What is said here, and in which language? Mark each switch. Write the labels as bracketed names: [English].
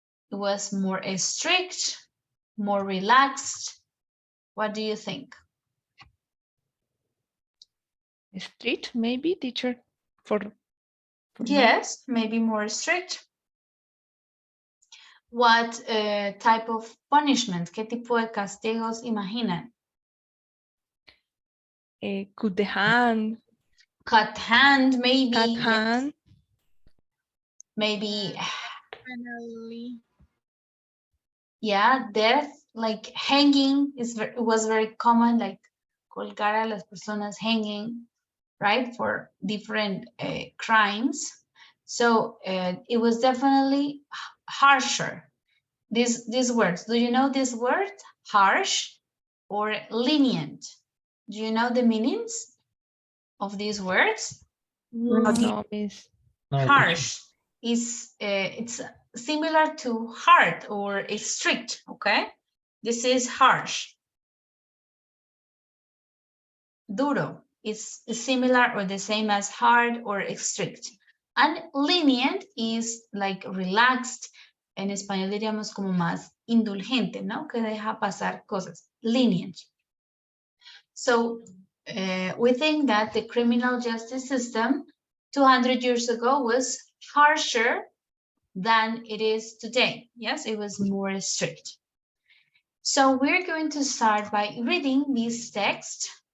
[English] It was more strict, more relaxed? What do you think? Strict, maybe, teacher, for Yes, maybe more strict. What type of punishment? [Spanish] ¿Qué tipo de castigos imaginan? [English] cut the hand, Cut hand, maybe. cut yes. hand. Maybe, Finally. yeah, death, like hanging was very common, like colgar a las personas hanging, right, for different crimes. So it was definitely harsher. These words, do you know this word? Harsh or lenient? Do you know the meanings of these words? No, miss. No, teacher. Harsh is it's similar to hard or strict, okay? This is harsh. Duro is similar or the same as hard or strict. And lenient is like relaxed. [Spanish] En español diríamos como más indulgente, ¿no? Que deja pasar cosas. Lenient. [English] So we think that the criminal justice system 200 years ago was harsher than it is today. Yes, it was more strict. So we're going to start by reading this text.